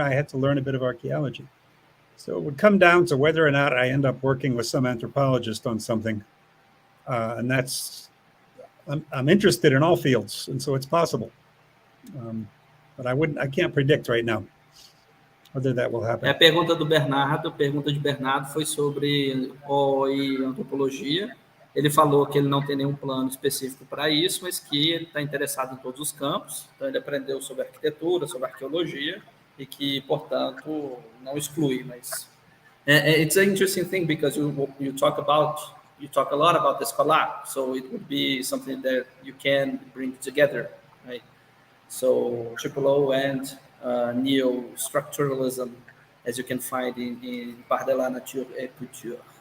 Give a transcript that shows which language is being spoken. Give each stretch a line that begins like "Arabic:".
English: I had to learn a bit of archaeology. So it would come down to whether or not I end up working with some anthropologist on something. And that's, I'm interested in all fields, and so it's possible. But I can't predict right now whether that will happen.
Portuguese: A pergunta de Bernardo foi sobre OI e antropologia. Ele falou que ele não tem nenhum plano específico para isso, mas que ele está interessado em todos os campos. Então, ele aprendeu sobre arquitetura, sobre arqueologia, e que, portanto, não exclui.
English: Mas it's an interesting thing because you talk a lot about the Scholar, so it would be something that you can bring together, right? So Triple and neo-structuralism, as you can find in Par de la Nature et Culture.